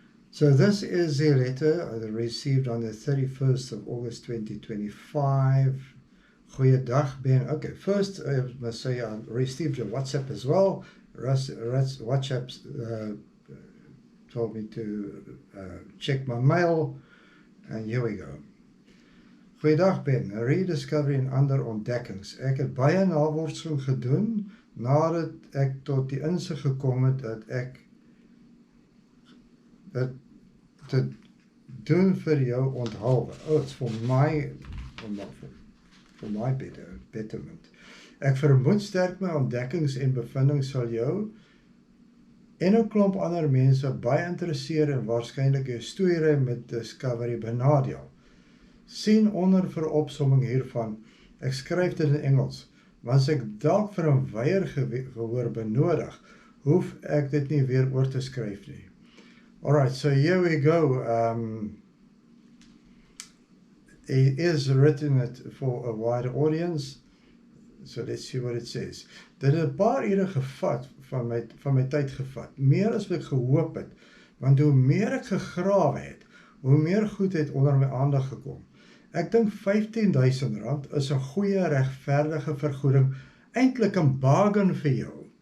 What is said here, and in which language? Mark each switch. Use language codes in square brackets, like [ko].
[en] So this is a letter I received on the 31st of August 2025. [af] Goeiedag, Ben. [en] Okay, first I must say I received a WhatsApp as well. WhatsApp told me to check my mail, and here we go. [af] Goeiedag Ben, rediscovery en ander ontdekkings. Ek het baie navorsing gedoen nadat ek tot die insig gekom het dat ek dit te doen vir jou onthaalwe. [en] Oh, it's for my betterment. [af] Ek vermoed sterk my ontdekkings en bevindings sal jou en 'n klomp ander mense baie interesseer en waarskynlik jou storie met Discovery benadeel. Sien onder vir opsomming hiervan. Ek skryf dit in Engels, want as ek dalk vir 'n wyeer gehoor benodig, hoef ek dit nie weer oor te skryf nie. [en] Alright, so here we go. It is written it for a wider audience. So let's see what it says. [af] Dit het 'n paar ure gevat van my tyd gevat. Meer as wat ek gehoop het, want hoe meer ek gegrawe het, hoe meer goed het onder my aandag gekom. Ek dink R15.000 is 'n goeie regverdige vergoeding, eintlik 'n bargain vir jou.